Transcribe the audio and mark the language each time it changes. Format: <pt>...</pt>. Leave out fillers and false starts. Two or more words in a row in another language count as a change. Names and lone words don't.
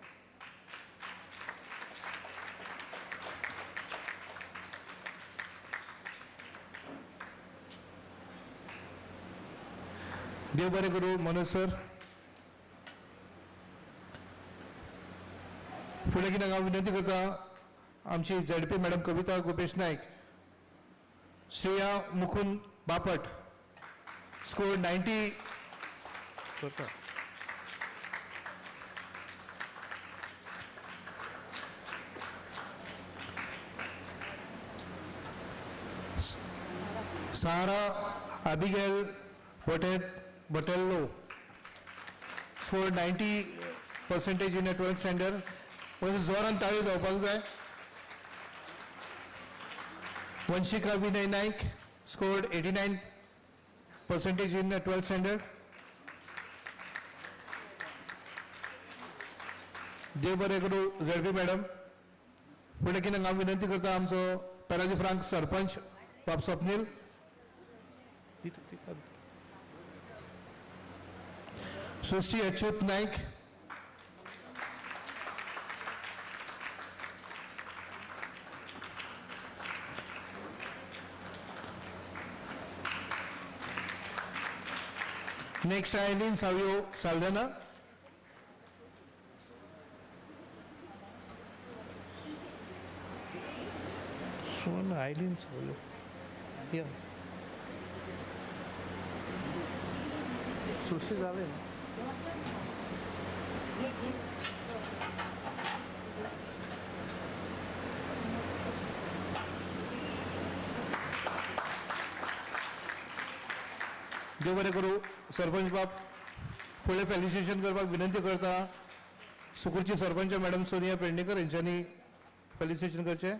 <kok>देव बरे करू मनोज सर. फुडल्या कित्याक हांव विनंती करता आमची ZP मॅडम कविता गोपेश नायक, श्रेया मुकुंद बापट</kok> <en>scored 90. Sahara Abigail Botello scored 90% in a 12th standard.</en> <kok>म्हणजे जोरान ताळी जावपाक जाय.</kok> <en>वंशिका विनय नाईक scored 89% in the 12th standard.</en> <kok>देव बरे करू ZP मॅडम. फुडल्या कित्याक हांव विनंती करता आमचो पेराजी फ्रांक सरपंच बाब स्वप्नील. सृष्टी अच्युत नाईक.</kok> <en>Next Eileen Savio Saldana. Sona Eileen Savio.</en> <kok>Yeah. Sushi जावे ना. देव बरें करूं. सरपंच बाब फुडलें फेलिसिटेशन करपाक विनंती करता सुकुरची सरपंच मॅडम सोनिया पेडणेकर यांच्यांनी फेलिसिटेशन करचें.</kok>